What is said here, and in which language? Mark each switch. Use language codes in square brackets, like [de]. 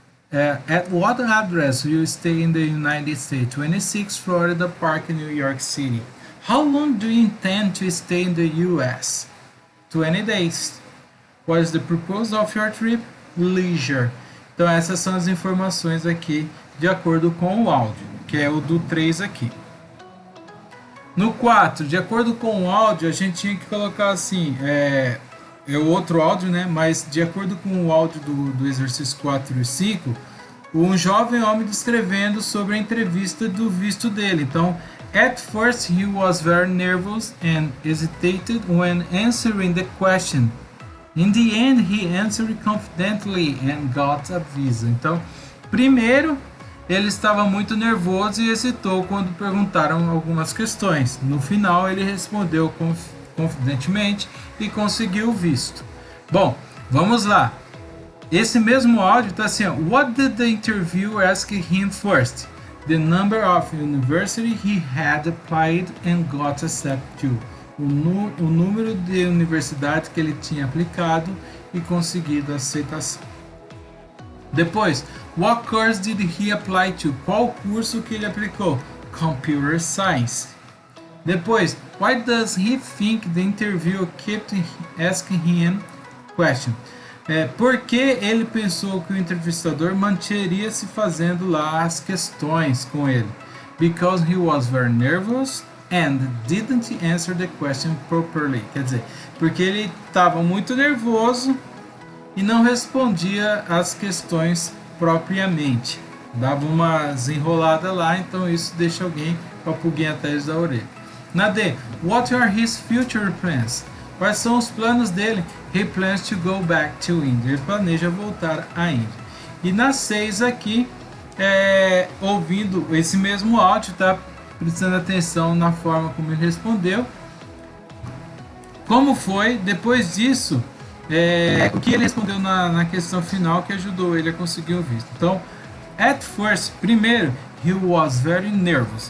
[en] At what address will you stay in the United States? 26 Florida Park, New York City. How long do you intend to stay in the US? 20 days. What is the purpose of your trip? Leisure. [pt] Então essas são as informações aqui de acordo com o áudio, que é o do 3 aqui. No 4, de acordo com o áudio, a gente tinha que colocar assim, é o outro áudio, né? Mas de acordo com o áudio do exercício 4 e 5, um jovem homem descrevendo sobre a entrevista do visto dele. Então, [en] at first he was very nervous and hesitated when answering the question. In the end, he answered confidently and got a visa. [pt] Então, primeiro, ele estava muito nervoso e hesitou quando perguntaram algumas questões. No final, ele respondeu confidentemente e conseguiu o visto. Bom, vamos lá. Esse mesmo áudio está assim, ó, [en] What did the interviewer ask him first? The number of university he had applied and got accepted to. [pt] O número de universidades que ele tinha aplicado e conseguido a aceitação. Depois, [en] what course did he apply to? [pt] Qual curso que ele aplicou? [en] Computer Science. [pt] Depois, [en] why does he think the interviewer kept asking him question? [pt] Por que ele pensou que o entrevistador manteria se fazendo lá as questões com ele? [en] Because he was very nervous and didn't answer the question properly. [pt] Quer dizer, porque ele estava muito nervoso e não respondia as questões propriamente. Dava umas enroladas lá, então isso deixa alguém com a pulguinha atrás da orelha. Na D, [en] what are his future plans? [pt] Quais são os planos dele? [en] He plans to go back to India. [pt] Ele planeja voltar à Índia. E na 6 aqui, ouvindo esse mesmo áudio, tá prestando atenção na forma como ele respondeu. Como foi, depois disso, o que ele respondeu na questão final que ajudou ele a conseguir o visto. Então, [en] at first, [pt] primeiro, [en] he was very nervous.